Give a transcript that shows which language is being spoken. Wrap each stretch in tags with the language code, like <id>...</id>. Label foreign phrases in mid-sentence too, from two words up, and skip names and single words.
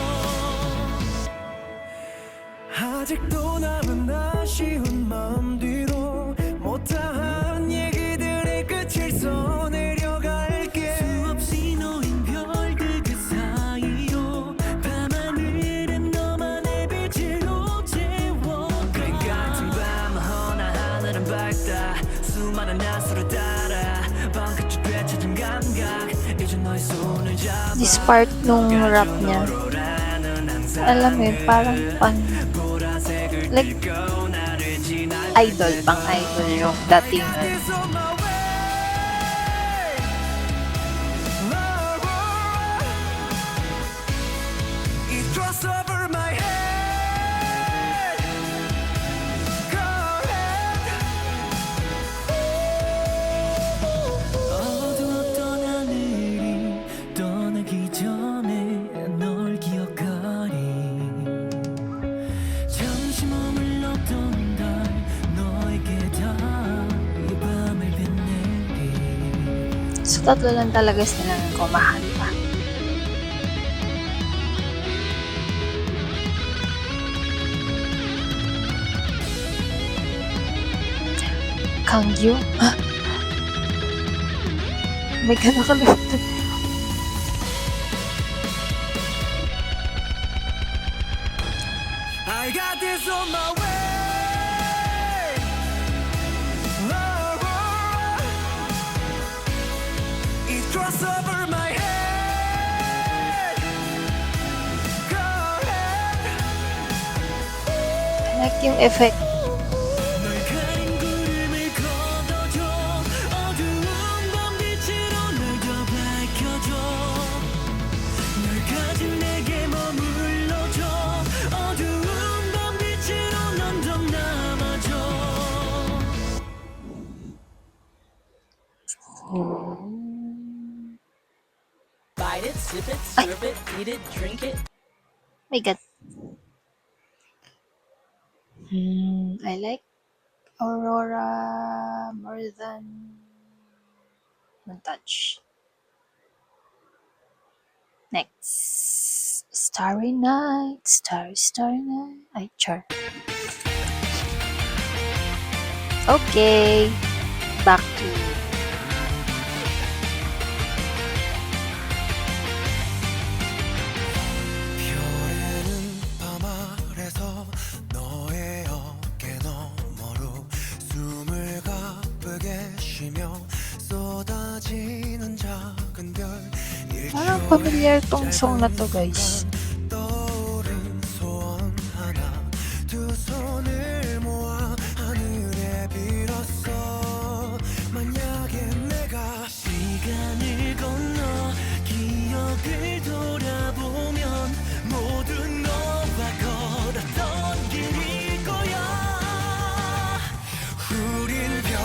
<ko>아직도 남은 아쉬운 마음 뒤로 못다한 얘기들의 끝을 써내려갈게 수없이 놓인 별들 그 사이로 밤하늘은 너만의 빛으로 채워가 그 같은 밤 허나 하늘은 밝다 수많은 야수를 따라 방긋이 되찾은 감각 이제 너의 손을 잡아</ko> <en>This part</en> <tl>nung rap niya, alam mo yun, parang like, idol, pang idol yung datingan.</tl> <en>It crossed over my head. Go ahead.</en> <ko>어두웠던 하늘이 떠나기 전에 널 기억하리 잠시 머물렀던 달 너에게 다 이 밤을 빛내리</ko> <tl>So, tatlo lang talaga silang kumahanta. Kangyu? Ha? May ka nakalimutan.</tl> <en>I got this on my way. It crossed over my head. Go ahead. I like yung effect.</en> <ko>널 가린 구름을 걷어줘 어두운 밤빛으로 널 더 밝혀줘 널 가진 내게 머물러줘 어두운 밤빛으로 넌 더 남아줘</ko> <en>Bite it, sip it, slurp it, eat it, drink it. My God. I like Aurora more than Montage. Next. Starry night, starry, starry night.</en> <tl>Ay, char. Okay.</tl> <en>Back to</en> <ko>별에는 밤 아래서 너의 어깨 너머로 숨을 가쁘게 쉬며 쏟아지는 작은 별</ko> <tl>parang familiar tong song na to, guys.</tl> <ko>떠오른 소원 하나 두 손을 모아 하늘에 빌었어 만약에 내가 시간을 건너 기억을 돌아보면 모든 너와 걸었던 길일 거야 우린</ko>